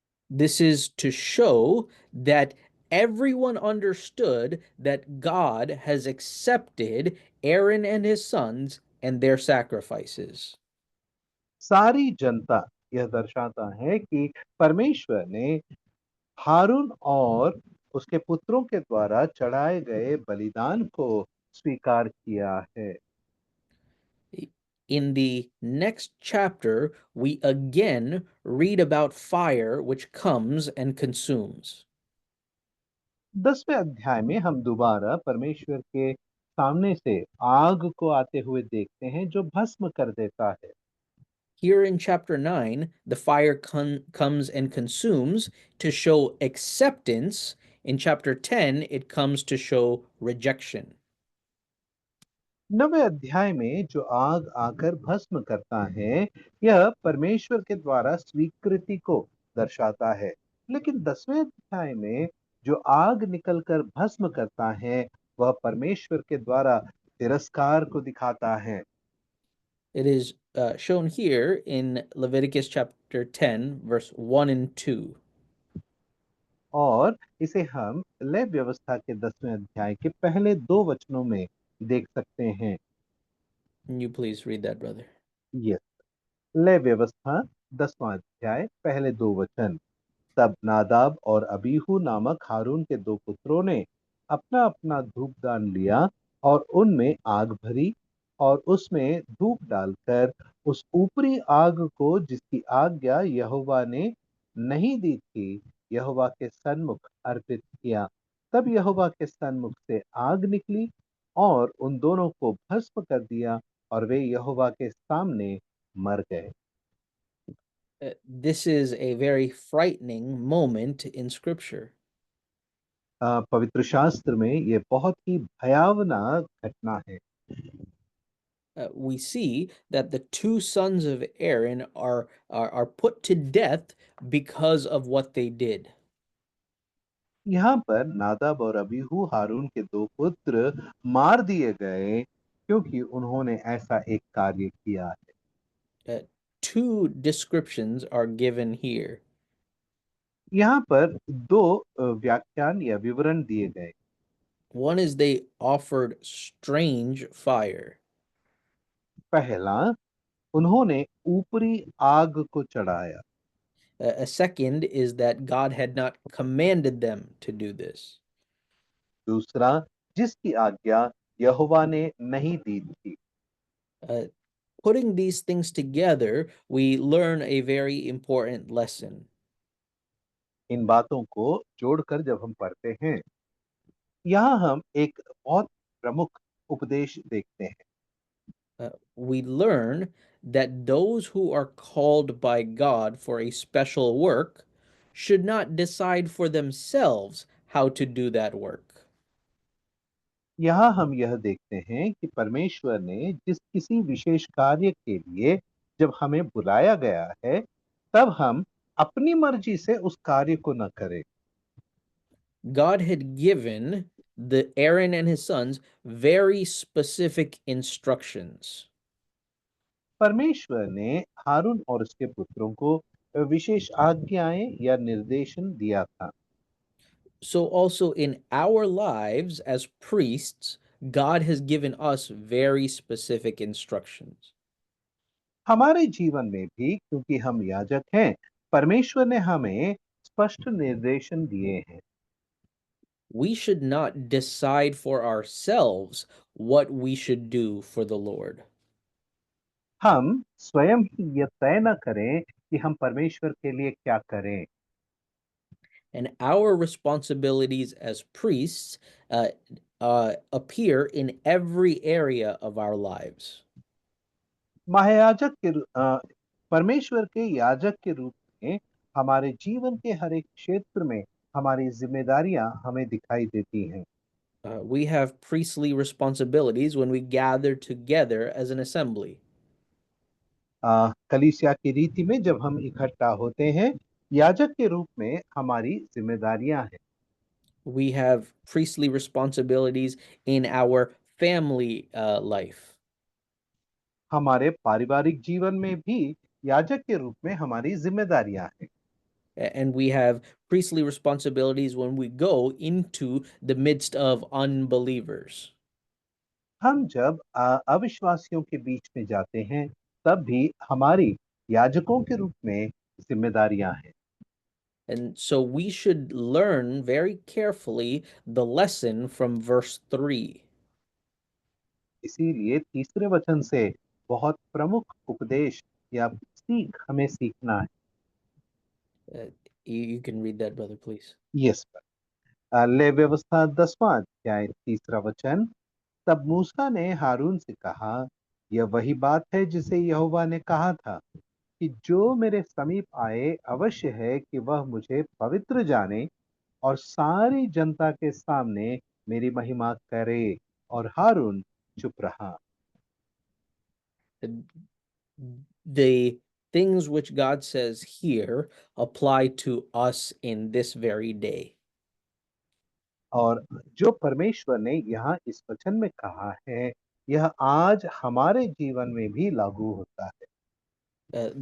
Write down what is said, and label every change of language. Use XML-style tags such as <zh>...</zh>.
<en>This is to show that everyone understood that God has accepted Aaron and his sons and their sacrifices.</en> <hi>सारी जनता यह दर्शाता है कि परमेश्वर ने हारून और उसके पुत्रों के द्वारा चढ़ाए गए बलिदान को स्वीकार किया है।</hi> <en>In the next chapter, we again read about fire which comes and consumes.</en> <hi>10वें अध्याय में हम दोबारा परमेश्वर के सामने से आग को आते हुए देखते हैं जो भस्म कर देता है।</hi> <en>Here in chapter 9, the fire comes and consumes to show acceptance. In chapter 10, it comes to show rejection.</en> <hi>9वें अध्याय में जो आग आकर भस्म करता है यह परमेश्वर के द्वारा स्वीकृति को दर्शाता है। लेकिन 10वें अध्याय में जो आग निकलकर भस्म करता है वह परमेश्वर के द्वारा तिरस्कार को दिखाता है।</hi> <en>It is shown here in Leviticus chapter 10, verse 1 and 2.</en> <hi>और इसे हम लय व्यवस्था के 10वें अध्याय के पहले 2 वचनों में देख सकते हैं।</hi> <en>Can you please read that, brother?</en> <hi>Yes, लय व्यवस्था 10वां अध्याय पहले 2 वचन। तब नादाब और अबीहू नामक हारून के 2 पुत्रों ने अपना अपना धूपदान लिया और उनमें आग भरी और उसमें धूप डालकर उस ऊपरी आग को जिसकी आज्ञा यहोवा ने नहीं दी थी यहोवा के सन्मुख अर्पित किया। तब यहोवा के सन्मुख से आग निकली और उन दोनों को भस्म कर दिया और वे यहोवा के सामने मर गए।</hi> <en>This is a very frightening moment in Scripture.</en> <hi>पवित्र शास्त्र में ये बहुत ही भयावना घटना है।</hi> <en>We see that the 2 sons of Aaron are put to death because of what they did.</en> <hi>यहाँ पर नादाब और अबीहू हारून के 2 पुत्र मार दिए गए क्योंकि उन्होंने ऐसा एक कार्य किया है।</hi> <en>2 descriptions are given here.</en> <hi>यहाँ पर 2 व्याख्यान या विवरण दिए गए।</hi> <en>One is they offered strange fire.</en> <hi>पहला, उन्होंने ऊपरी आग को चढ़ाया।</hi> <en>A second is that God had not commanded them to do this.</en> <hi>दूसरा, जिसकी आज्ञा यहोवा ने नहीं दी थी।</hi> <en>Uh, putting these things together, we learn a very important lesson.</en> <hi>इन बातों को जोड़कर जब हम पढ़ते हैं, यहाँ हम एक बहुत प्रमुख उपदेश देखते हैं।</hi> <en>We learn that those who are called by God for a special work should not decide for themselves how to do that work.</en> <hi>यहाँ हम यह देखते हैं कि परमेश्वर ने जिस किसी विशेष कार्य के लिए जब हमें बुलाया गया है, तब हम अपनी मर्जी से उस कार्य को न करें।</hi> <en>God had given the Aaron and his sons very specific instructions.</en> <hi>परमेश्वर ने हारून और उसके पुत्रों को विशेष आज्ञाएं या निर्देशन दिया था।</hi> <en>So also in our lives as priests, God has given us very specific instructions.</en> <hi>हमारे जीवन में भी, क्योंकि हम याजक हैं, परमेश्वर ने हमें स्पष्ट निर्देशन दिए हैं।</hi> <en>We should not decide for ourselves what we should do for the Lord.</en> <hi>हम स्वयं ही यह तय न करें कि हम परमेश्वर के लिए क्या करें।</hi> <en>And our responsibilities as priests appear in every area of our lives.</en> <hi>महायाजक परमेश्वर के याजक के रूप में हमारे जीवन के हर एक क्षेत्र में हमारी जिम्मेदारियां हमें दिखाई देती हैं।</hi> <en>We have priestly responsibilities when we gather together as an assembly.</en> <hi>कलीसिया की रीति में जब हम इकट्ठा होते हैं, याजक के रूप में हमारी जिम्मेदारियां हैं।</hi> <en>We have priestly responsibilities in our family life.</en> <hi>हमारे पारिवारिक जीवन में भी याजक के रूप में हमारी जिम्मेदारियां हैं।</hi> <en>And we have priestly responsibilities when we go into the midst of unbelievers.</en> <hi>हम जब अविश्वासियों के बीच में जाते हैं, तब भी हमारी याजकों के रूप में जिम्मेदारियां हैं।</hi> <en>And so we should learn very carefully the lesson from verse 3.</en> <hi>इसीलिए तीसरे वचन से बहुत प्रमुख उपदेश या सीख हमें सीखना है।</hi> <en>You can read that, brother, please.</en> <hi>Yes ले व्यवस्था 10वां अध्याय 3रा वचन। तब मूसा ने हारून से कहा, यह वही बात है जिसे यहोवा ने कहा था कि जो मेरे समीप आए अवश्य है कि वह मुझे पवित्र जाने और सारी जनता के सामने मेरी महिमा करे। और हारून चुप रहा।</hi> <en>The things which God says here apply to us in this very day.</en> <hi>और जो परमेश्वर ने यहाँ इस वचन में कहा है, यह आज हमारे जीवन में भी लागू होता है।</hi>